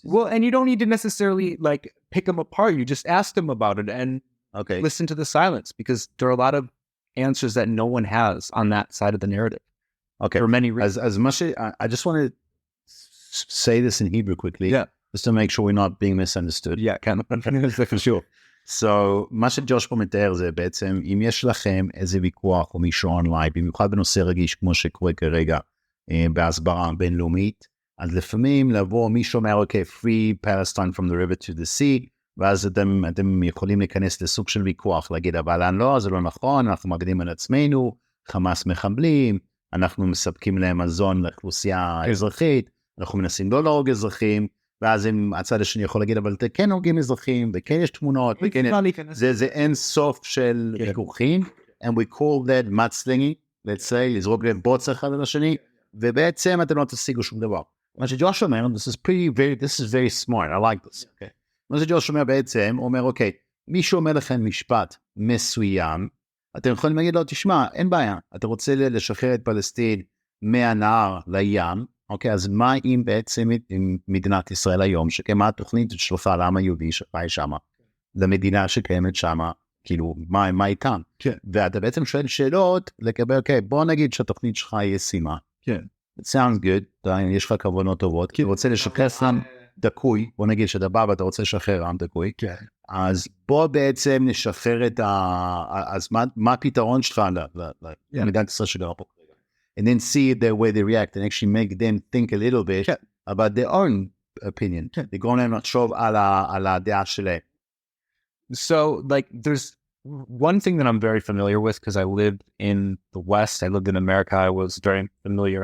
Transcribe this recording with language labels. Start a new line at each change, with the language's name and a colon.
English: Well, and you don't need to necessarily pick them apart. You just ask them about it and listen to the silence, because there are a lot of answers that no one has on that side of the narrative. For many reasons. As much as I just want to say this in Hebrew quickly, just to make sure we're not being misunderstood.
Hebrew: כן, זה חשוב. So, מה שג'וש פה מתאר זה בעצם, אם יש לכם איזה ויכוח או מישהו אונליין, במיוחד בנושא רגיש כמו שקורה כרגע בהסברה בינלאומית, אז לפעמים לבוא מישהו אומר,
English: free Palestine from the river to the sea,
Hebrew: ואז אתם יכולים להיכנס לסוג של ויכוח, להגיד, אבל לא, זה לא נכון, אנחנו מגנים על עצמנו, חמאס מחבלים, אנחנו מספקים להם מזון לאוכלוסייה האזרחית, אנחנו מנסים לא להרוג אזרחים, ואז הצד השני יכול להגיד, אבל כן הורגים אזרחים, וכן יש תמונות, זה אין סוף של ויכוחים,
English: and we call that mudslinging, let's say,
Hebrew: לזרוק להם בוץ אחד על השני, ובעצם אתם לא תשיגו שום דבר. מה שג'וש אומר,
English: this is very smart, I like this.
Hebrew: מה שג'וש אומר בעצם, הוא אומר, מישהו אומר לכם משפט מסוים, אתם יכולים להגיד לו, תשמע, אין בעיה, אתה רוצה לשחרר את פלסטין מהנהר לים, אז מה אם בעצם עם מדינת ישראל היום, שקיימה התוכנית שלך לעם היהודי שחי שם, למדינה שקיימת שם, כאילו, מה איתם? ואתה בעצם שואל שאלות, לקבל, בוא נגיד שהתוכנית שלך היא ישימה.
English: It sounds good,
Hebrew: יש לך כוונות טובות, כי אתה רוצה לשחרר עם דקוי, בוא נגיד שאתה בא ואתה רוצה לשחרר עם דקוי, אז בוא בעצם נשחרר אז מה הפתרון שלך למדינת ישראל שגרה פה?
English: And then see the way they react and actually make them think a little bit about their own opinion. They're going to not show
Hebrew: על הדעה שלהם.
English: So, there's one thing that I'm very familiar with, because I lived in the West, I lived in America, I was very familiar.